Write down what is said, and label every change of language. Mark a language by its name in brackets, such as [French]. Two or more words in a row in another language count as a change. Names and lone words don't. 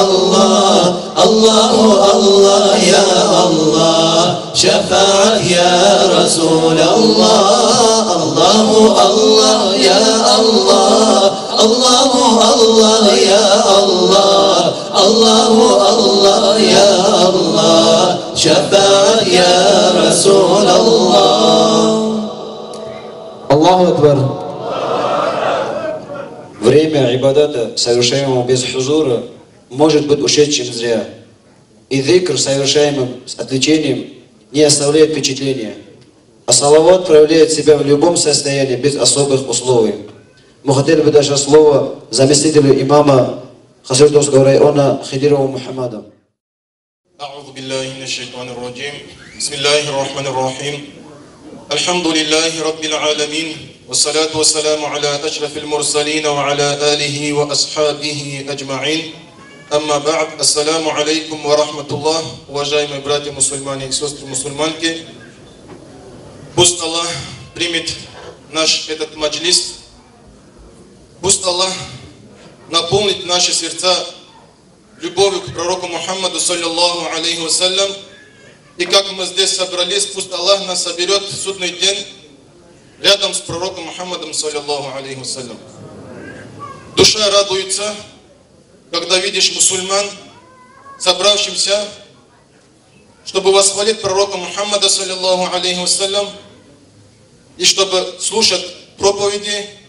[Arabic] الله الله الله يا الله شفاعة يا رسول الله الله الله يا الله الله الله يا الله الله الله يا الله شفاعة يا رسول الله الله أكبر. [Russian] Время ибадата, совершаемого без хузура, может быть ушедшим зря. И зикр, совершаемым с отвлечением, не оставляет впечатления. А салават проявляет себя в любом состоянии, без особых условий. Мы хотели бы даже слово заместителю имама Хасратовского района Хидирову Мухаммаду. [Arabic] أعوذ بالله من الشيطان الرجيم بسم الله الرحمن الرحيم الحمد لله رب العالمين والصلاة والسلام على أشرف المرسلين وعلى آله وأصحابه أجمعين أما بعد السلام عليكم ورحمة الله [Russian] уважаемые братья мусульмане и сестры мусульманки. Пусть Аллах примет наш этот маджлис, пусть Аллах наполнит наши сердца любовью к пророку Мухаммаду, [Arabic] صلى الله عليه وسلم. [Russian] И как мы здесь собрались, пусть Аллах нас соберет в судный день рядом с пророком Мухаммадом, [Arabic] صلى الله عليه وسلم. [Russian] Душа радуется, когда видишь мусульман, собравшимся, чтобы восхвалить пророка Мухаммада, [Arabic] صلى الله عليه وسلم, [Russian] и чтобы слушать проповеди.